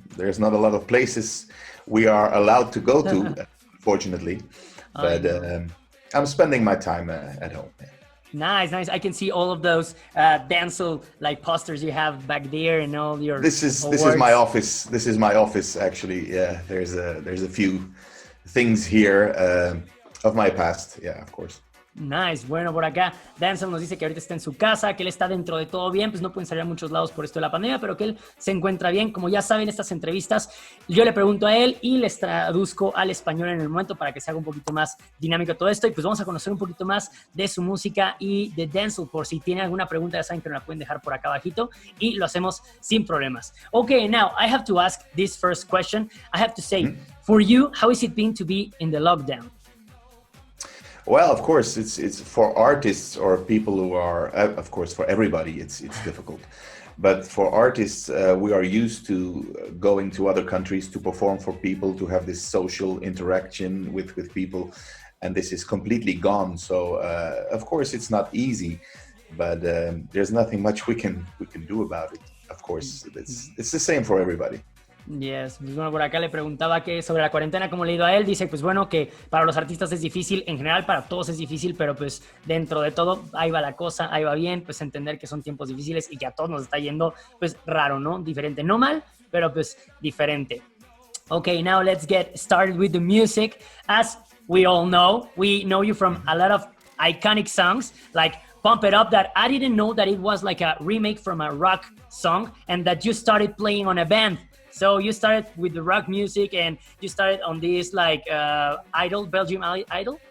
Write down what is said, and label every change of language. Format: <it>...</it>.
<en>There's not a lot of places we are allowed to go to, unfortunately, but I'm spending my time at home. Nice. I can see all of those DANZEL like posters you have back there and all your. This is my office. This is my office actually. Yeah, there's a few things here of my past. Yeah, of course. Nice.</en> <es>Bueno, por acá DANZEL nos dice que ahorita está en su casa, que él está dentro de todo bien, pues no pueden salir a muchos lados por esto de la pandemia, pero que él se encuentra bien. Como ya saben, estas entrevistas yo le pregunto a él y les traduzco al español en el momento para que se haga un poquito más dinámico todo esto, y pues vamos a conocer un poquito más de su música y de DANZEL. Por si tienen alguna pregunta, ya saben que nos la pueden dejar por acá abajito y lo hacemos sin problemas.</es> <en>Okay, now I have to ask this first question. I have to say, for you, how is it been to be in the lockdown? Well, of course, it's for artists or people who are, of course, for everybody, it's difficult. But for artists, we are used to going to other countries to perform for people, to have this social interaction with people, and this is completely gone. So, of course, it's not easy, but there's nothing much we can do about it. Of course, it's the same for everybody.</en> <es>Yes, pues bueno, por acá le preguntaba que sobre la cuarentena, cómo le ha ido a él. Dice, pues bueno, que para los artistas es difícil, en general para todos es difícil, pero pues dentro de todo ahí va la cosa, ahí va bien, pues entender que son tiempos difíciles y que a todos nos está yendo pues raro, ¿no? Diferente, no mal, pero pues diferente.</es> <en>Okay, now let's get started with the music. As we all know, we know you from a lot of iconic songs like Pump It Up, that I didn't know that it was like a remake from a rock song and that you started playing on a band. So you started with the rock music and you started on this like Idol, Belgium Idol?</en>